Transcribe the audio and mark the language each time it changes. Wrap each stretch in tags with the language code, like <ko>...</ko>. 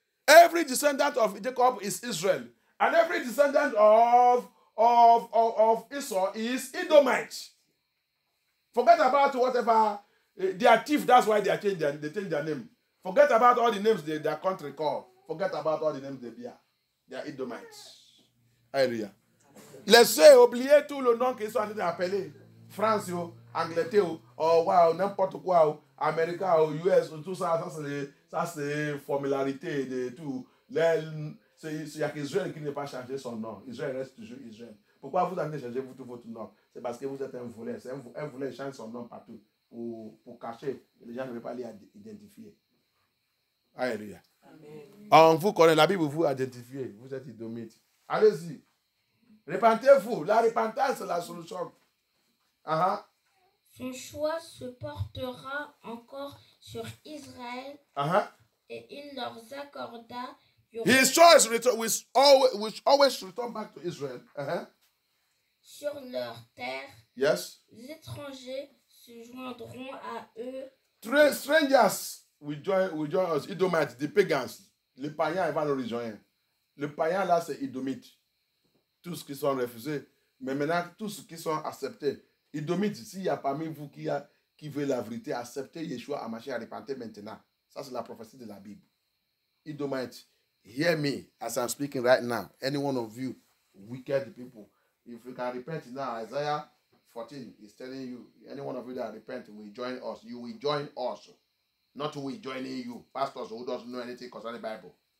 <en>Every descendant of Jacob is Israel. And every descendant of Esau is Edomite. Forget about whatever. They are thief, that's why they change their name. Forget about all the names their country call. Forget about all the names they bear. They are Edomites. Alléluia.</en> <fr>Laissez oublier tout le nom qu'ils sont en train d'appeler. France, Angleterre, wow, n'importe quoi, Amérique, US, tout ça, c'est formularité de tout. Il n'y a qu'Israël qui n'a pas changé son nom. Israël reste toujours Israël. Pourquoi vous avez changé tout votre nom? C'est parce que vous êtes un voleur. Un voleur change son nom partout pour cacher. Les gens ne veulent pas l'identifier. Alléluia. On vous connaît, la Bible vous identifie. Vous êtes Idomite. Allez-y. Repentez-vous. La repentance, c'est la solution. Son choix se portera encore sur Israël et il leur accorda.</fr> <en>His choice will always return back to Israel.</en> <fr>Sur leur terre,</fr> <en>yes.</en> <fr>Les étrangers se joindront à eux.</fr> <en>Strangers will join us. Edomites, the pagans.</en> <fr>Les païens, ils vont nous rejoindre. Le païen là, c'est Edomite. Tous ceux qui sont refusés. Mais maintenant, tous ceux qui sont acceptés. Edomite, s'il y a parmi vous qui veut la vérité, acceptez Yeshua à marcher à repentir maintenant. Ça, c'est la prophétie de la Bible.</fr> <en>Edomite, hear me as I'm speaking right now. Any one of you, wicked people, if you can repent now, Isaiah 14 is telling you, any one of you that repent will join us. You will join us. Not we joining you. Pastors who doesn't know anything concerning the Bible.</en>